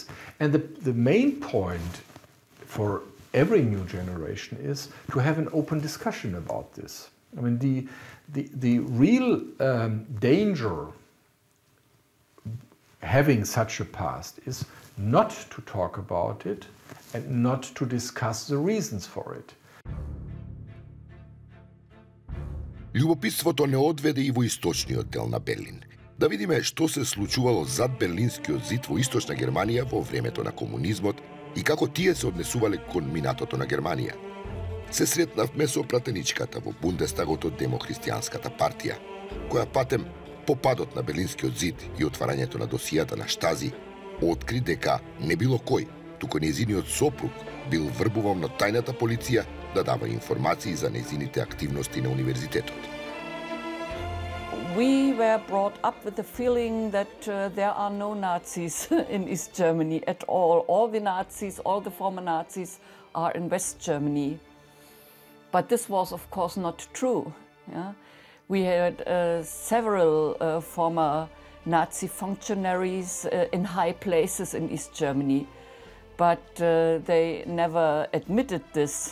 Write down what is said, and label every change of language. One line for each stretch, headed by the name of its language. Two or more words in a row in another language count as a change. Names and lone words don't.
English: And the main point for every new generation is to have an open discussion about this. I mean, the real danger having such a past is not to talk about it and not to discuss the reasons for it.
Macedonian: Љубопитството не одведе и во источниот дел на Берлин. Да видиме што се случувало зад Берлинскиот зид во источна Германија во времето на комунизмот и како тие се однесувале кон минатото на Германија. Се сретнавме со пратеничката во Бундестагот од Демохристијанската партија, која патем по падот на Берлинскиот зид и отварањето на досијата на Штази, откри дека не било кој, туку нејзиниот сопруг бил врбуван на тајната полиција да дава информации за нејзините активности на универзитетот.
English: We were brought up with the feeling that there are no Nazis in East Germany at all. All the Nazis, all the former Nazis are in West Germany. But this was, of course, not true. Yeah? We had several former Nazi functionaries in high places in East Germany, but they never admitted this.